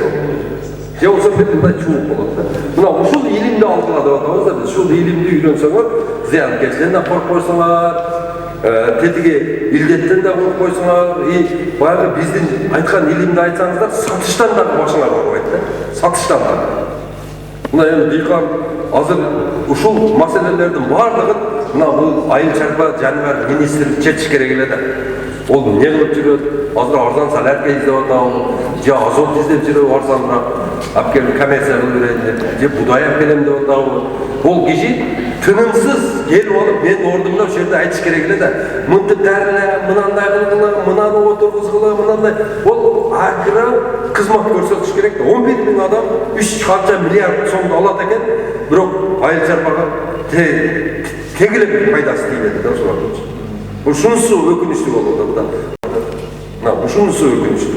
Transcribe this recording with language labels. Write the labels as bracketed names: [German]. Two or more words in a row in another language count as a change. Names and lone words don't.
[Kyrgyz] Же болсо мындай чууп болот да. Мына ушул илимди алдыга деп атабыз да, биз ушул илимди үйрөнсөңөр, зыянкечтен да коркпойсуңар, тетиги илдеттен да коркпойсуңар, баягы биздин айткан илимди айтсаңыздар, сатыштан да башыңар ооруйт да. Сатыштан да. Мына эми дыйкан азыр ушул маселелердин баардыгын мына бул айыл чарба жаныбар министрлик чечиш керек эле да. Ол не кылып жүрөт? Азыр арзан солярка издеп атабы, же азот издеп жүрөбү арзаныраак, алып келип коммерция кылып берейин деп, же будай алып келем деп атабы. Ол киши тынымсыз келип алып, мен ордумда ошол жерде айтыш керек эле да. Мынтип дарыле, мынандай кылгыла, мынаны отургузгула, мынандай. Ол акыра кызмат көрсөтүш керек да. 11 000 адам 3 канча миллиард сомду алат экен, бирок айыл чарбага тегиле пайдасы тийбейт да ошолордун. Ушунусу өкүнүчтүү болуп атат да. Ушунусу өкүнүчтүү.